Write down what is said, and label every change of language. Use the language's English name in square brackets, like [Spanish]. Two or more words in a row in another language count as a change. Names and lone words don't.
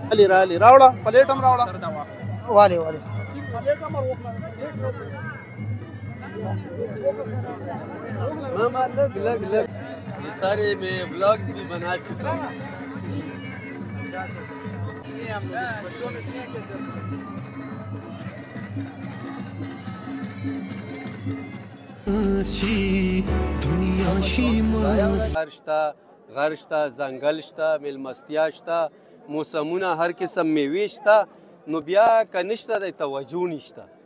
[Pashto] رالي راوړه پلیټ هم راوړه والے [Urdu] یہ سارے میں بلاگز بھی بنا چکا ہوں. [Pashto] غر شته ځنګل شته میلمستیا شته موسمونه هر قسم میوې شته نو بیا که نشته دی توجه نشته.